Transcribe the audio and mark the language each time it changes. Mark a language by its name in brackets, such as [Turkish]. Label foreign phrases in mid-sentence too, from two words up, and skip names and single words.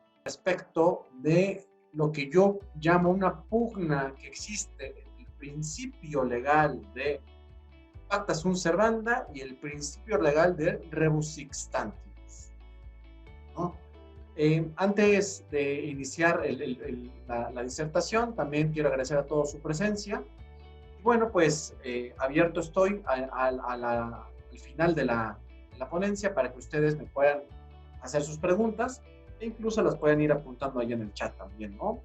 [Spanish] respecto de lo que yo llamo una pugna que existe en el principio legal de [Latin] pacta sunt servanda [Spanish] y el principio legal de [Latin] rebus sic stantibus, [Spanish] ¿no? Antes de iniciar la disertación, también quiero agradecer a todos su presencia. Y bueno, pues abierto estoy al final de la ponencia para que ustedes me puedan hacer sus preguntas e incluso las pueden ir apuntando ahí en el chat también, ¿no?